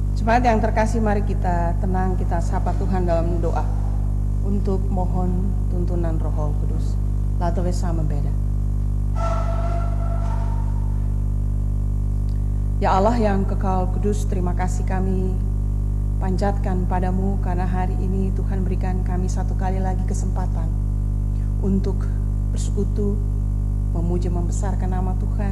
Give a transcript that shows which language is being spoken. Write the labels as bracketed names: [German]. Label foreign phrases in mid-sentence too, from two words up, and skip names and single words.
[Indonesian] Jemaat yang terkasih, mari kita tenang, kita sapa Tuhan dalam doa untuk mohon tuntunan Roh Kudus. [Dutch] Laten we samen bidden. [Indonesian] Ya Allah yang kekal kudus, terima kasih kami panjatkan padamu karena hari ini Tuhan berikan kami satu kali lagi kesempatan untuk bersekutu, memuji, membesarkan nama Tuhan.